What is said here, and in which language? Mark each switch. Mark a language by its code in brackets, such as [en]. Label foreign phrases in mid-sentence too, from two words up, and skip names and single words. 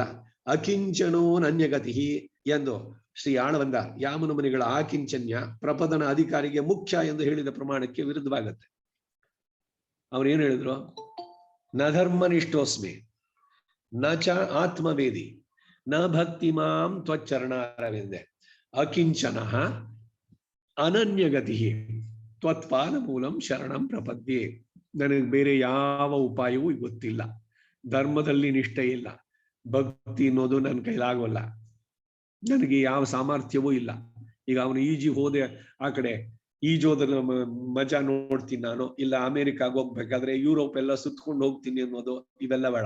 [sa] ಅಕಿಂಚನೋ ನನ್ಯಗತಿ [kn] ಎಂದು ಶ್ರೀ ಆಳವಂದ ಯಾಮನ ಮುನಿಗಳ ಆಕಿಂಚನ್ಯ ಪ್ರಪದನ ಅಧಿಕಾರಿಗೆ ಮುಖ್ಯ ಎಂದು ಹೇಳಿದ ಪ್ರಮಾಣಕ್ಕೆ ವಿರುದ್ಧವಾಗತ್ತೆ. ಅವ್ರೇನು ಹೇಳಿದ್ರು? [sa] ನ ಧರ್ಮನಿಷ್ಠೋಸ್ಮಿ ನ ಚ ಆತ್ಮವೇದಿ ನ ಭಕ್ತಿ ಮಾಂ ತ್ವಚ್ಚರಣಾರವಿಂದೆ ಅಕಿಂಚನ ಅನನ್ಯಗತಿ ತ್ವತ್ಪಾದ ಮೂಲಂ ಶರಣಂ ಪ್ರಪದ್ಯೆ. [kn] ನನಗೆ ಬೇರೆ ಯಾವ ಉಪಾಯವೂ ಗೊತ್ತಿಲ್ಲ, ಧರ್ಮದಲ್ಲಿ ನಿಷ್ಠೆ ಇಲ್ಲ, ಭಕ್ತಿ ಅನ್ನೋದು ನನ್ನ ಕೈಲಾಗೋಲ್ಲ, ನನಗೆ ಯಾವ ಸಾಮರ್ಥ್ಯವೂ ಇಲ್ಲ. ಈಗ ಅವನು ಈಜಿ ಹೋದೆ ಆ ಕಡೆ ಈಜೋದ್ರ ಮಜಾ ನೋಡ್ತೀನಿ ನಾನು, ಇಲ್ಲ ಅಮೆರಿಕಾಗ ಹೋಗ್ಬೇಕಾದ್ರೆ ಯುರೋಪ್ ಎಲ್ಲ ಸುತ್ಕೊಂಡು ಹೋಗ್ತೀನಿ ಅನ್ನೋದು ಇವೆಲ್ಲ ಬೇಡ.